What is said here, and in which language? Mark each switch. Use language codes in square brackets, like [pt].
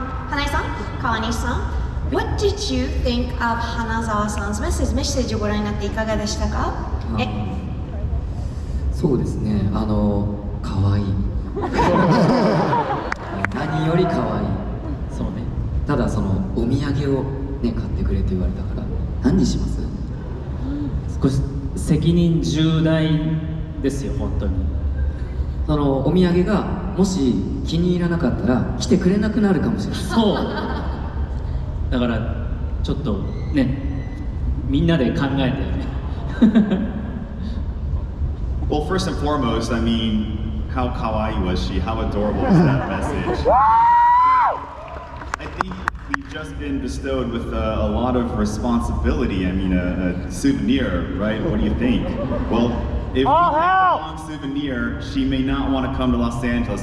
[en] Hanai-san, Kawanishi-san, what did you think of Hanazawa-san's message? [ja] メッセージをご覧になっていかがでしたか？そうですね、可愛い何より可愛い。そうね。ただそのお土産をね買ってくれって言われたから何にします？少し責任重大ですよ、本当に。そのお土産がもし気に入らなかったら来てくれなくなるかもしれない。そうだからちょっとね、みんなで考えてね。 [en] Well, first and foremost, I mean, how kawaii was she? How adorable was that message? I think we've just been bestowed with a lot of responsibility. I mean, a souvenir, right? What do you think? Well, if we have the wrong souvenir, she may not want to come to Los Angeles.